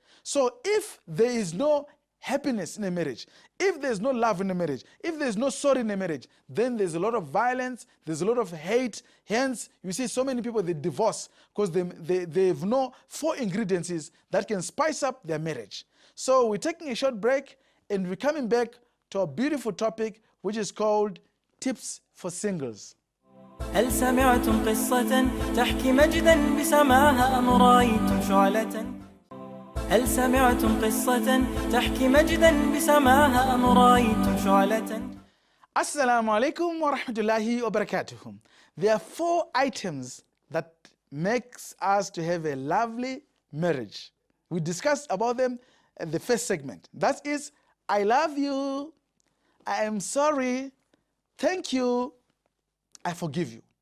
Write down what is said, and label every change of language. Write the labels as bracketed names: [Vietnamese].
[English] So if there is no happiness in a marriage, if there's no love in a marriage, if there's no sorry in a marriage, then there's a lot of violence, there's a lot of hate. Hence, you see so many people, they divorce because they have no 4 ingredients that can spice up their marriage. So we're taking a short break and we're coming back to a beautiful topic which is called Tips for Singles. [Arabic] هل سمعتم قصة تحكي مجدا بسماها أم رأيتم شعلة؟ هل سمعتم قصة تحكي مجدا بسماها أم رأيتم شعلة؟ Assalamu alaikum wa rahmatullahi wa barakatuh. [English] There are 4 items that makes us to have a lovely marriage. We discussed about them in the first segment. That is, I love you, I am sorry, thank you, I forgive you.